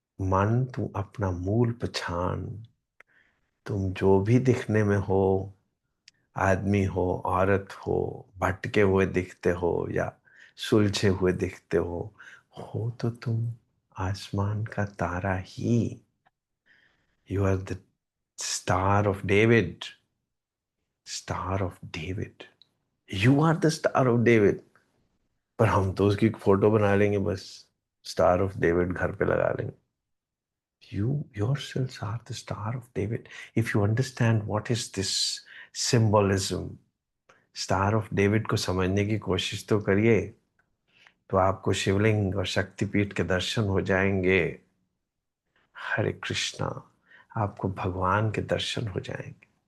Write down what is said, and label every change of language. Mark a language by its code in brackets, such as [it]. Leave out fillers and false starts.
[hi] मन तू अपना मूल पहचान। तुम जो भी दिखने में हो, आदमी हो औरत भटके हुए दिखते हो या सुलझे हुए दिखते हो तो तुम आसमान का तारा ही। [en] You are the star of David. Star of David. You are the star of David. [hi] पर हम तो उसकी फोटो बना लेंगे बस, स्टार ऑफ डेविड घर पे लगा लेंगे। [en] You yourselves are the Star of David. If you understand what is this symbolism, [hi] star of David को समझने की कोशिश तो करिए, तो आपको शिवलिंग और शक्तिपीठ के दर्शन हो जाएंगे। हरे कृष्णा। आपको भगवान के दर्शन हो जाएंगे।